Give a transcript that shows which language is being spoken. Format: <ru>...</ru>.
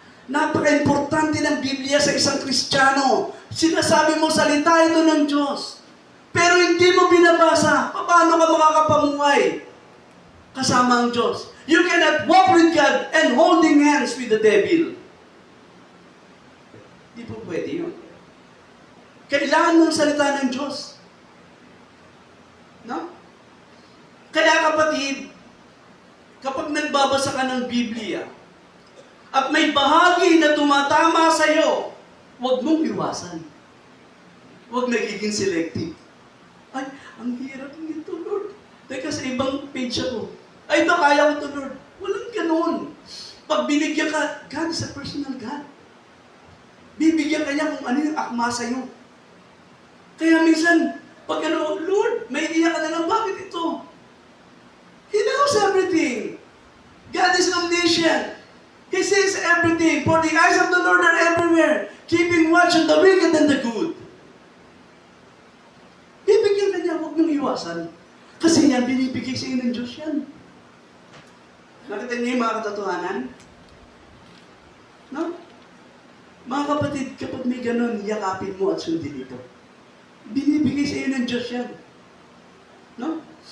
<tl>Napaka-importante ng Biblia sa isang Kristiyano. Sinasabi mo, salita ito ng Diyos. Pero hindi mo binabasa, paano ka makakapamuhay kasama ang Diyos?</tl> <en>You cannot walk with God and holding hands with the devil.</en> <tl>Hindi po pwede yun. Kailangan mong salita ng Diyos. No? Kaya kapatid, kapag nagbabasa ka ng Biblia, at may bahagi na tumatama sa iyo, huwag mong iwasan. Huwag nagiging selective. Ay, ang hirap nito, Lord. Teka, sa ibang page ako. Ay, ito, kaya ko ito, Lord. Walang ganun. Pag binigyan ka,</tl> <en>God is a personal God.</en> <tl>Bibigyan ka kanya kung ano yung akma sa'yo. Kaya minsan, pag ano, Lord, may iyak ka na lang, bakit ito?</tl> <en>He knows everything. God is omniscient. He sees everything. For the eyes of the Lord are everywhere, keeping watch on the wicked and the good.</en> <tl>Bibigyan ka niya, huwag niyong iwasan. Kasi yan, binibigay sa inyo ng Diyos yan. Nakita niyo yung mga katotohanan? No? Mga kapatid, kapag may ganun, yakapin mo at sundin ito. Binibigay sa iyo ng Diyos yan. No?</tl>